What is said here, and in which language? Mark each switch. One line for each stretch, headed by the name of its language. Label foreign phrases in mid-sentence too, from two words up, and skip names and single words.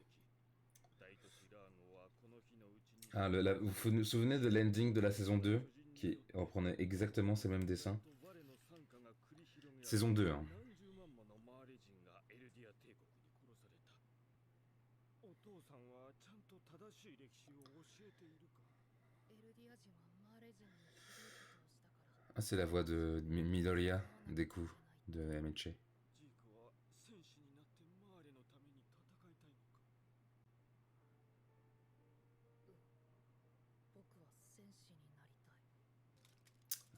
French: Ah, vous vous souvenez de l'ending de la saison 2 qui reprenait exactement ces mêmes dessins. Saison 2, hein.
Japanese: お父さんはちゃんと正しい歴史を教えているか。エルディア人はマーレ人にひどいことをしたから。
French: Ah, c'est la voix de Midoriya, Deku, de MHA.
Japanese: ジークは戦士になってマーレのために戦いたいのか。僕は戦士になりたい。